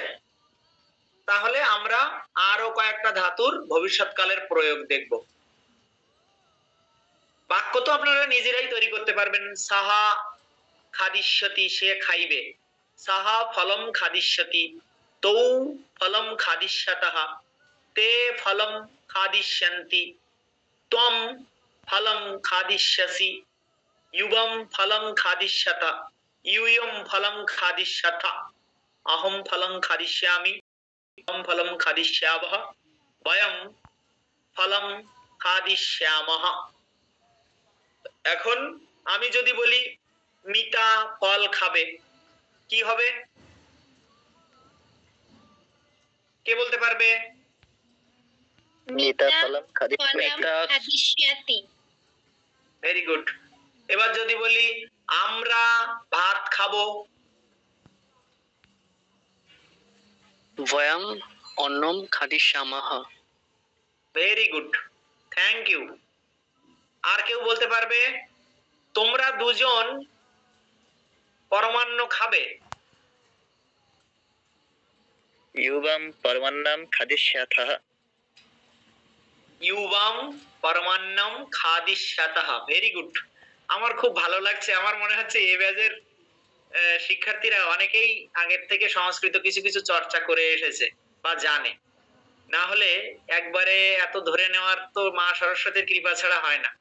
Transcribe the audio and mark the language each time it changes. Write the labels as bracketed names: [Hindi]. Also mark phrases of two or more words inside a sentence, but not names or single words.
[Bangla] তাহলে আমরা আরো কয়েকটা ধাতুর ভবিষ্যৎকালের প্রয়োগ দেখব। বাক্য তো আপনারা নিজেরাই তৈরি করতে পারবেন। [Sanskrit] সাহা, খাদিষ্যতি, [Bangla] সে খাইবে। [Sanskrit] সাহা ফলম খাদিষ্যতি, তৌ ফলম খাদিষ্যতঃ, তে ফলম খাদিষ্যন্তি, ত্বম ফলম খাদিষ্যসি, युवम फलं खादिष्यत, यूयं फलं खादिष्यथ, अहं फलं खादिष्यामि, त्वं फलं खादिष्यावः, वयं फलं খাদিষ্যামহ। [Bangla] এখন আমি যদি বলি মিতা ফল খাবে, কি হবে? কে বলতে পারবে? [Sanskrit] মিতা ফলম খাদিষ্যতি। [English] very good. [Bangla] এবার যদি বলি আমরা ভাত খাবো, [Sanskrit] वयम् अन्नं खादिष्यामः। [English] very good, thank you. [Bangla] আর কেউ বলতে পারবে তোমরা দুজন পরমান্ন খাবে? [Sanskrit] युवं परमन्नं खादिष्यामः। ইউবাম পরমান্নম খাদিষ্যাতঃ। [English] very good. [Bangla] আমার খুব ভালো লাগছে, আমার মনে হচ্ছে এই ব্যাচের শিক্ষার্থীরা অনেকেই আগের থেকে সংস্কৃত কিছু কিছু চর্চা করে এসেছে বা জানে, না হলে একবারে এত ধরে নেওয়ার তো মা সরস্বতীর কৃপা ছাড়া হয় না।